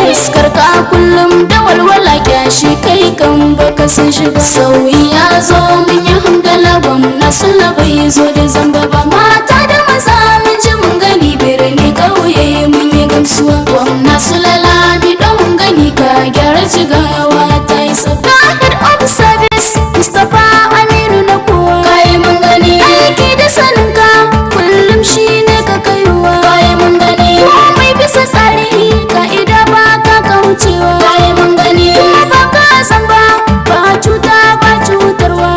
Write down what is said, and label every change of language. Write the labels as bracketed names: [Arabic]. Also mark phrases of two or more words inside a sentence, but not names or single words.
[Hausa] Fuskar ka kullum da walwala kyashi, kai kan baka san shi ba. Sauyi ya zo mun yi hamdala, gwamna Sula bai zo da zamba ba. Mata da maza mun ji mun gani, birni ƙauye mun yi gamsuwa. Gwamna Sula Lami ɗan mun gani, ka gyara Jigawa ta yi sabga. [English] Head of service, [Hausa] Mustapha Aminu na kowa. Kai mun gani. Aiki da sanin ka, kullum shi ne ka kaiwa. Kai mun gani. Komai bisa tsari, ka'ida ba ka kaucewa. Kai mun gani. Kuma ba ka zamba, ba cuta ba cutarwa.